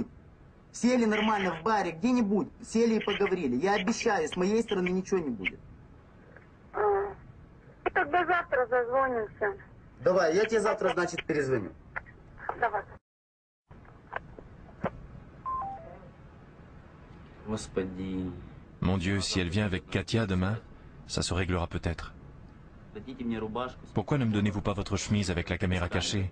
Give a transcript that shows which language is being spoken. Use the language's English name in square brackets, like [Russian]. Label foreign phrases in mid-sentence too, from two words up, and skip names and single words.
[Russian] Сели нормально в баре где-нибудь. Сели и поговорили. Я обещаю, с моей стороны ничего не будет. Тогда завтра зазвонимся. Давай, я тебе завтра, значит, перезвоню. Давай. [French] Mon Dieu, si elle vient avec Katia demain, ça se réglera peut-être. Pourquoi ne me donnez-vous pas votre chemise avec la caméra cachée?